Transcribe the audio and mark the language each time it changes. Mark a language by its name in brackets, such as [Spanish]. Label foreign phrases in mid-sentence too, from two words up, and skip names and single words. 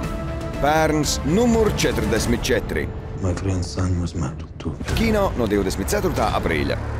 [Latvian] Bērns numur 44. [English] My friend's son was murdered too. [Latvian] Kino no 24. aprīļa.